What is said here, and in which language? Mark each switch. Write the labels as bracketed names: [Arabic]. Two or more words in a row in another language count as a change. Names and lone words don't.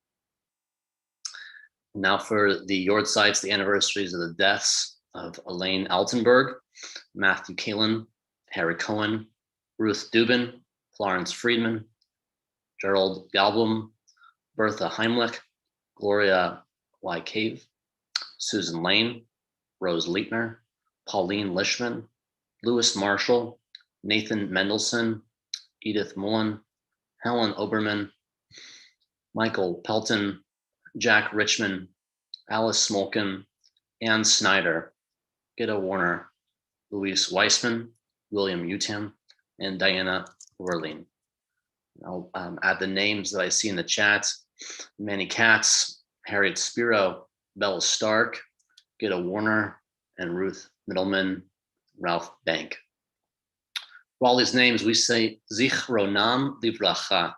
[English] Now for the Yortzites, the anniversaries of the deaths of Elaine Altenberg, Matthew Kalin, Harry Cohen, Ruth Dubin, Florence Friedman, Gerald Galbum, Bertha Heimlich, Gloria Y. Cave, Susan Lane, Rose Leitner, Pauline Lishman, Louis Marshall, Nathan Mendelson, Edith Mullen, Helen Oberman, Michael Pelton, Jack Richmond, Alice Smolkin, Ann Snyder, Gitta Warner, Louise Weissman, William Utam, and Diana Werlein. I'll add the names that I see in the chat: Manny Katz, Harriet Spiro, Bella Stark, Gitta Warner, and Ruth Middleman, Ralph Bank. For all these names, we say [Hebrew] זכרונם לברכה.